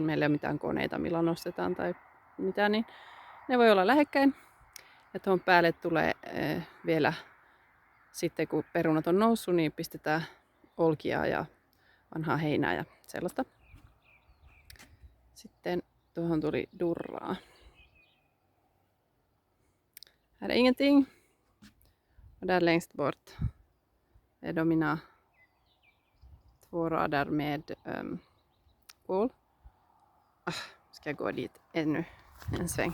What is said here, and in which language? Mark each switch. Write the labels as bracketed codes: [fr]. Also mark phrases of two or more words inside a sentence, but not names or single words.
[fi] Meillä ei ole mitään koneita, millä nostetaan tai mitään, niin ne voi olla lähekkäin. Ja tuon päälle tulee vielä sitten kun perunat on noussut, niin pistetään olkia ja vanhaa heinää ja sellaista. Sitten tuohon tuli durraa. [sv] Här är ingenting. Och där längst bort är då mina 2 rader med kål. Ska jag gå dit ännu en sväng.